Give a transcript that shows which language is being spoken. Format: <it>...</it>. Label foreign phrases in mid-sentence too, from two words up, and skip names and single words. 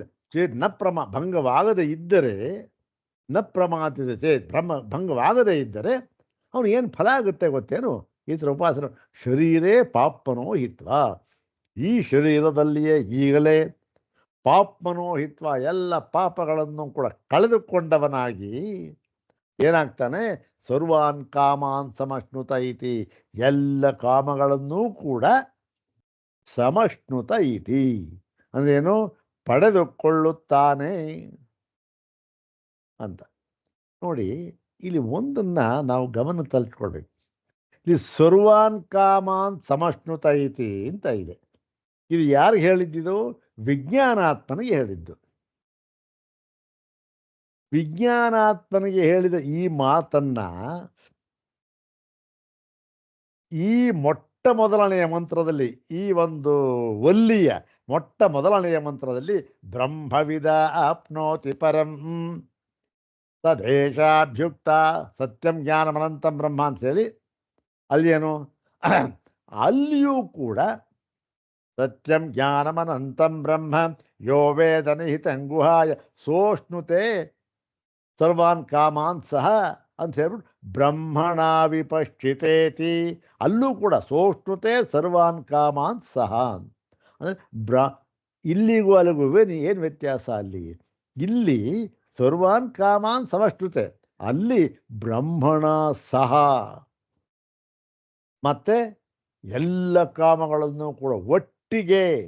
<kn>ಭಂಗವಾಗದೇ ಇದ್ದರೆ,</kn> <sa>ನ ಪ್ರಮಾದಿತ ಚೇತ್,</sa> <kn>ಭಂಗವಾಗದೇ ಇದ್ದರೆ ಅವನು ಏನು ಫಲ ಆಗುತ್ತೆ ಗೊತ್ತೇನು? ಈ ಥರ ಉಪಾಸನೆ.</kn> <sa>ಶರೀರೇ ಪಾಪ್ಮನೋ ಹಿತ್ವ.</sa> <kn>ಈ ಶರೀರದಲ್ಲಿಯೇ ಈಗಲೇ</kn> <sa>ಪಾಪ್ಮನೋ ಹಿತ್ವ,</sa> <kn>ಎಲ್ಲ ಪಾಪಗಳನ್ನು ಕೂಡ ಕಳೆದುಕೊಂಡವನಾಗಿ ಏನಾಗ್ತಾನೆ?</kn> <sa>ಸರ್ವಾನ್ ಕಾಮಾನ್ ಸಮಶ್ನುತ ಇತಿ.</sa> <kn>ಎಲ್ಲ ಕಾಮಗಳನ್ನೂ ಕೂಡ</kn> <sa>ಸಮಶ್ನುತ ಇತಿ</sa> <kn>ಅಂದ್ರೇನು? ಪಡೆದುಕೊಳ್ಳುತ್ತಾನೆ ಅಂತ. ನೋಡಿ, ಇಲ್ಲಿ ಒಂದನ್ನು ನಾವು ಗಮನ ತಲ್ಸ್ಕೊಳ್ಬೇಕು. ಇಲ್ಲಿ</kn> <sa>ಸರ್ವಾನ್ ಕಾಮಾನ್ ಸಮಶ್ನುತ ಇತಿ</sa> <kn>ಅಂತ ಇದೆ. ಇದು ಯಾರಿಗೆ ಹೇಳಿದ್ದು? ವಿಜ್ಞಾನಾತ್ಮನಿಗೆ ಹೇಳಿದ್ದು. ವಿಜ್ಞಾನಾತ್ಮನಿಗೆ ಹೇಳಿದ ಈ ಮಾತನ್ನ ಈ ಮೊಟ್ಟ ಮೊದಲನೆಯ ಮಂತ್ರದಲ್ಲಿ, ಈ ಒಂದು ವಲ್ಲಿಯ ಮೊಟ್ಟ ಮೊದಲನೆಯ ಮಂತ್ರದಲ್ಲಿ</kn> <sa>ಬ್ರಹ್ಮವಿದ ಆಪ್ನೋತಿ ಪರಂ ತದೇಶಾಭ್ಯುಕ್ತ ಸತ್ಯಂ ಜ್ಞಾನಮನಂತಂ ಬ್ರಹ್ಮ</sa> <kn>ಅಂತ ಹೇಳಿ ಅಲ್ಲೇನು ಅಲ್ಲಿಯೂ ಕೂಡ</kn> <sa>ಸತ್ಯಂ ಜ್ಞಾನಮನಂತಂ ಬ್ರಹ್ಮ ಯೋ ವೇದ ನಿಹಿತಂ ಗುಹಾಯ ಸೋಷ್ಣುತೆ ಸರ್ವಾನ್ ಕಾಮಾನ್ ಸಹ</sa> <kn>ಅಂತ ಹೇಳ್ಬಿಟ್ಟು</kn> <sa>ಬ್ರಹ್ಮಣ ವಿಪಶ್ಚಿತೇತಿ.</sa> <kn>ಅಲ್ಲೂ ಕೂಡ</kn> <sa>ಸೋಷ್ಣುತೆ ಸರ್ವಾನ್ ಕಾಮಾನ್ ಸಹ</sa> <kn>ಅಂದರೆ ಇಲ್ಲಿಗೂ ಅಲ್ಲಿಗೂ ಏನು ವ್ಯತ್ಯಾಸ? ಇಲ್ಲಿ</kn> <sa>ಸರ್ವಾನ್ ಕಾಮಾನ್ ಸಮಷ್ಣುತೆ,</sa> <kn>ಅಲ್ಲಿ</kn> <sa>ಬ್ರಹ್ಮಣ ಸಹ,</sa> <kn>ಮತ್ತೆ ಎಲ್ಲ ಕಾಮಗಳನ್ನು ಕೂಡ ಒಟ್ಟಿಗೆ.</kn>